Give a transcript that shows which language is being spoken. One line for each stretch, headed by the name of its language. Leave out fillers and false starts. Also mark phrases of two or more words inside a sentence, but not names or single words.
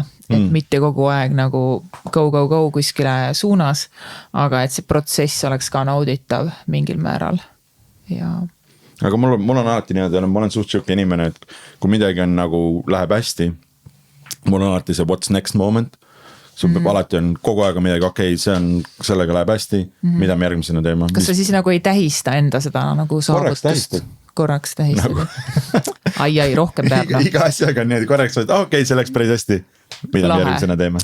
Estonian: Et mitte kogu aeg nagu go kuskile suunas, aga et see protsess oleks ka nauditav mingil määral. aga mul on alati niimoodi, ma olen suht siuke inimene, et kui midagi on nagu läheb hästi, mul on alati see
English: what's next
Estonian: moment. Sul peab alati on kogu aega midagi, okei, sellega läheb hästi, mida me järgmisena teeme. Kas sa siis nagu ei tähista enda seda nagu saavutust? Korraks tähistad. Nagu... ai, rohkem peab. Iga asjaga on niimoodi korraks, et okei, see läks päris hästi, mida me järgmisena teeme.